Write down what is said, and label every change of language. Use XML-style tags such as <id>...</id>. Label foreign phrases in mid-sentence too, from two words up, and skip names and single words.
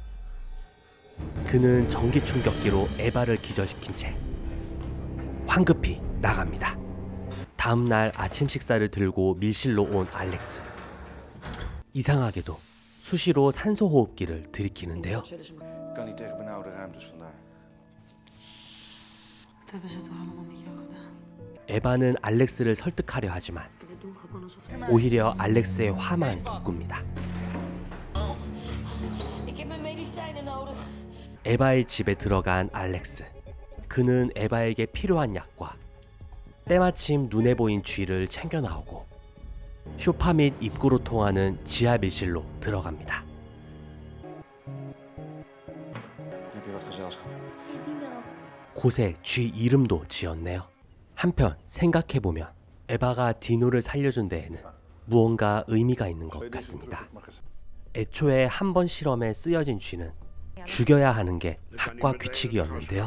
<ko>그는 전기 충격기로 에바를 기절시킨 채 황급히 나갑니다. 다음 날 아침 식사를 들고 밀실로 온 알렉스. 이상하게도 수시로 산소호흡기를 들이키는데요.</ko> <nl>Kan niet tegen benauwde ruimtes vandaar. Wat hebben ze toch allemaal met jou gedaan?</nl> <ko>에바는 알렉스를 설득하려 하지만</ko> <nl>We doen gewoon alsof...</nl> <ko>오히려 알렉스의 화만 돋굽니다.</ko> <nl>Ik heb mijn medicijnen nodig.</nl> <ko>에바의 집에 들어간 알렉스. 그는 에바에게 필요한 약과 때마침 눈에 보인 쥐를 챙겨 나오고 소파 및 입구로 통하는 지하 밀실로 들어갑니다.</ko> <nl>Heb je wat gezelschap?</nl> <ko>곳에 쥐 이름도 지었네요. 한편 생각해보면 에바가 디노를 살려준 데에는 무언가 의미가 있는 것 같습니다. 애초에 한 번 실험에 쓰여진 쥐는 죽여야 하는 게 학과 규칙이었는데요.</ko>